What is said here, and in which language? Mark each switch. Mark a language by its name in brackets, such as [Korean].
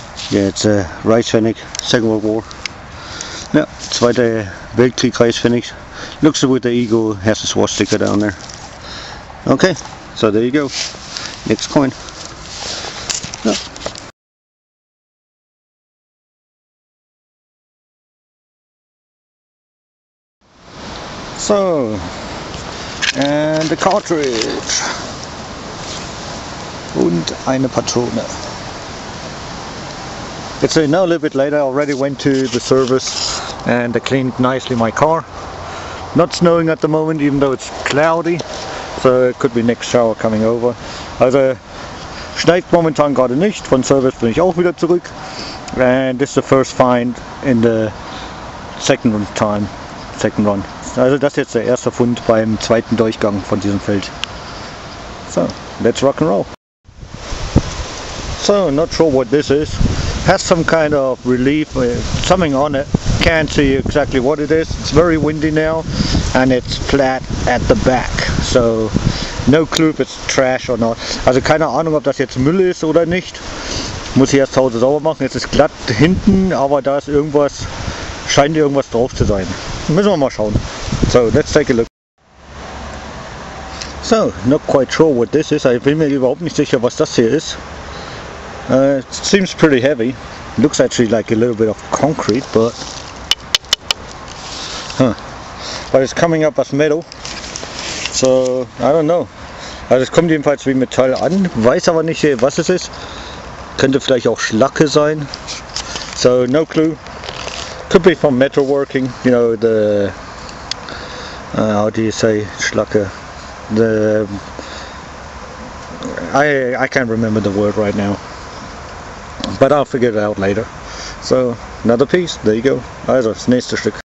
[English] Yeah, it's a rice pfennig, Second World War. [German] Yeah, Zweiter Weltkrieg rice pfennig. [English] Looks with the eagle, has a swastika down there. Okay, so there you go. Next coin. Yeah. So, and the cartridge. [German] Und eine Patrone. [English] It's now a little bit later. I already went to the service and they cleaned nicely my car. Not snowing at the moment, even though it's cloudy, so it could be next shower coming over. [German] Also schneit momentan gerade nicht. Von Service bin ich auch wieder zurück. [English] And this is the first find in the second run. [German] Also das ist jetzt der erste Fund beim zweiten Durchgang von diesem Feld. [English] So, let's rock and roll. So, not sure what this is. Has some kind of relief, something on it. Can't see exactly what it is. It's very windy now and it's flat at the back. So, no clue if it's trash or not. [German] Also keine Ahnung, ob das jetzt Müll ist oder nicht. Muss ich erst zu Hause sauber machen. Jetzt ist glatt hinten, aber da ist irgendwas, scheint irgendwas drauf zu sein. Müssen wir mal schauen. [English] So, let's take a look. So, not quite sure what this is. [German] Ich bin mir überhaupt nicht sicher, was das hier ist. [English] It seems pretty heavy. Looks actually like a little bit of concrete, but it's coming up as metal. So, I don't know. [German] Also es kommt jedenfalls wie Metall an. Weiß aber nicht, was es ist. Könnte vielleicht auch Schlacke sein. [English] So, no clue. Could be from metalworking. You know, the how do you say Schlacke? The I can't remember the word right now, but I'll figure it out later. So another piece, there you go. [German] Also das nächste Stück.